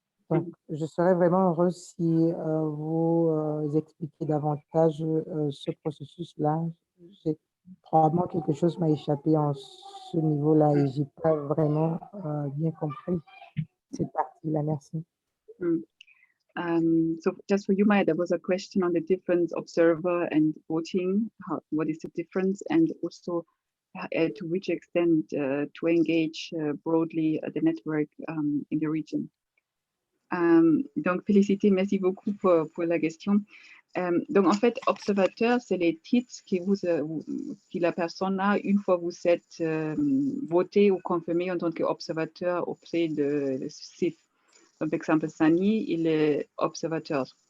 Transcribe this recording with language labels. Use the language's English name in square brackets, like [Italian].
[French] Donc, je serais vraiment heureuse si vous expliquez davantage ce processus-là. Probablement quelque chose m'a échappé en ce niveau-là et je n'ai pas vraiment bien compris cette partie-là. Merci. [English] So just for you, Maya, there was a question on the difference observer and voting. What is the difference, and also to which extent to engage broadly the network in the region. [French] Donc, félicité, merci beaucoup pour la question. Donc, en fait, observateur, c'est les titres que la personne a une fois vous êtes voté ou confirmé en tant qu'observateur auprès de CIF. Donc, par exemple, Sani, il est observateur.